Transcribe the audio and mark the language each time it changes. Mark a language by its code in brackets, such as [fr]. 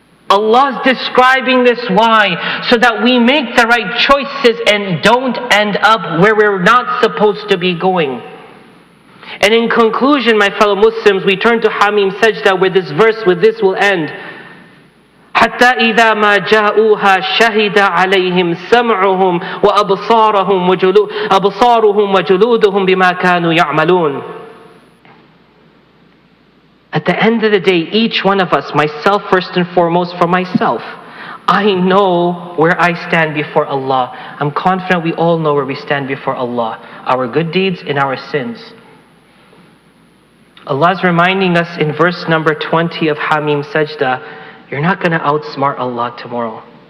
[en] Allah's describing this why? So that we make the right choices and don't end up where we're not supposed to be going. And in conclusion, my fellow Muslims, we turn to Hamim Sajda, where this verse, with this will end. [ar] حتى إذا ما جاءوها شهد عليهم سمعهم وأبصارهم وجلودهم بما كانوا يعملون. [en] At the end of the day, each one of us, myself first and foremost, for myself, I know where I stand before Allah. I'm confident we all know where we stand before Allah. Our good deeds and our sins. Allah's reminding us in verse number 20 of Hamim Sajda, you're not going to outsmart Allah tomorrow.